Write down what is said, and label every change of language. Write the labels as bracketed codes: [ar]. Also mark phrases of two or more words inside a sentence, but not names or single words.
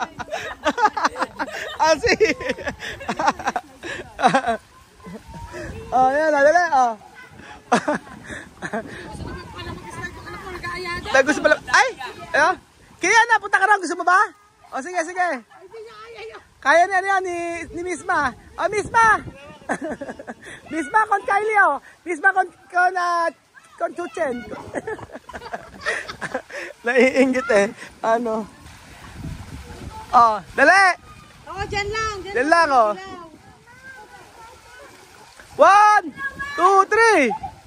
[tl] Asi. Oh, yan, dali, oh. Gusto pala. Ay! Kaya na, punta ka na. Gusto mo ba? O, sige. Kaya niya yan ni Misma. Oh, Misma! Misma kon Kylie, oh. Misma kon Chuchen. Naiingit eh. Ano? Oh, dali! Oo, dyan lang. Dyan lang, oh. 1, 2, 3!